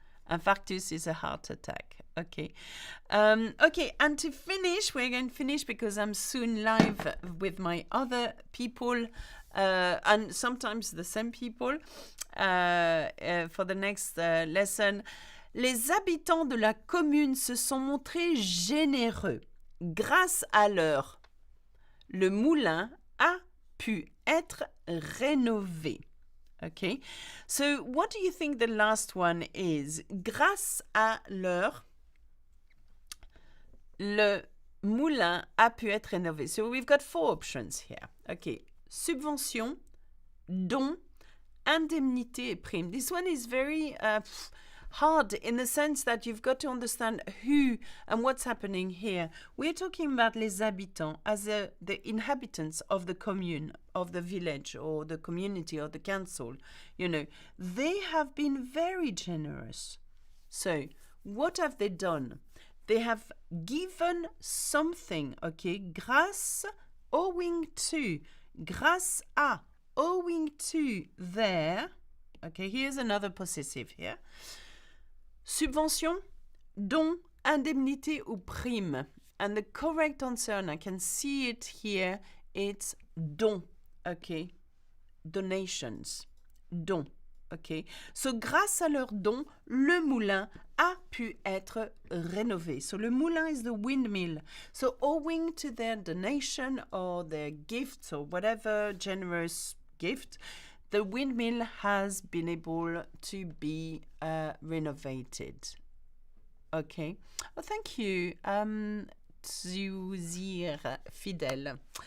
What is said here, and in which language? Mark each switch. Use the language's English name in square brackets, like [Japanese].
[English] Infarctus is a heart attack. Okay. Okay, and to finish, we're going to finish because I'm soon live with my other people, and sometimes the same people, for the next lesson. [French] Les habitants de la commune se sont montrés généreux. Grâce à leur, le moulin a pu être rénové. [English] Okay, so what do you think the last one is? [French] Grâce à leur, le moulin a pu être rénové. [English] So we've got 4 options here. Okay, [French] subvention, don, indemnité et prime. [English] This one is very hard in the sense that you've got to understand who and what's happening here. We're talking about les habitants as the inhabitants of the commune, of the village or the community or the council. You know, they have been very generous. So what have they done? They have given something, okay, grâce, owing to, [French] grâce à, [English] owing to their, okay, here's another possessive here. [French] Subvention, don, indemnité ou prime. [English] And the correct answer, and I can see it here, it's don, okay, donations, don. [French] Okay, so grâce à leur don, le moulin a pu être rénové. [English] So le moulin is the windmill. So owing to their donation or their gifts or whatever generous gift, the windmill has been able to be renovated. Okay, well, thank you, Zuzir Fidel.